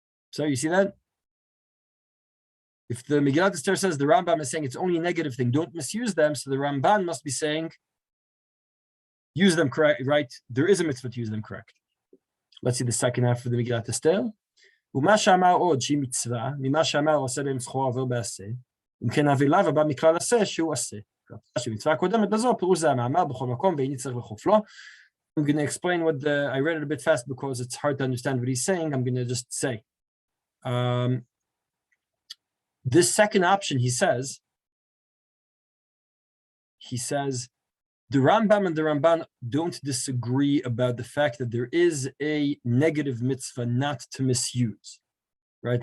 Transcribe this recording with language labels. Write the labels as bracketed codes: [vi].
[en] So you see that? If the Megillat Esther says the Rambam is saying it's only a negative thing, don't misuse them, so the Ramban must be saying use them correct, right? There is a mitzvah to use them correct. Let's see the second half of the Megillat Esther. [he] ומה שאמר עוד שהיא מצווה, ממה שאמר עושה בהם זכור עובר בעשה, אם כן אביליו הבא מכלל עשה שהוא עשה. שמצווה הקודמת בזו, פירוש זה המאמר בכל מקום ואיני צריך לחוף לו. [en] I'm going to explain I read it a bit fast because it's hard to understand what he's saying. I'm going to just say. This second option, he says, the Rambam and the Ramban don't disagree about the fact that there is a negative mitzvah not to misuse, right?